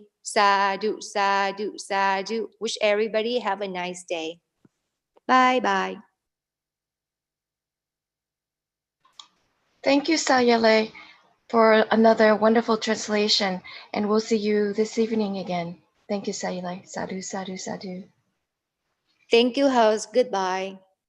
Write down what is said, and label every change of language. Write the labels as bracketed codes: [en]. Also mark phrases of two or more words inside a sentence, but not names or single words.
[pi] Sadhu, sadhu, sadhu. [en] Wish everybody have a nice day. Bye bye. Thank you, Sayale, for another wonderful translation, and we'll see you this evening again. Thank you, [pi] Sayale. Sadhu, sadhu, sadhu. [en] Thank you, host. Goodbye.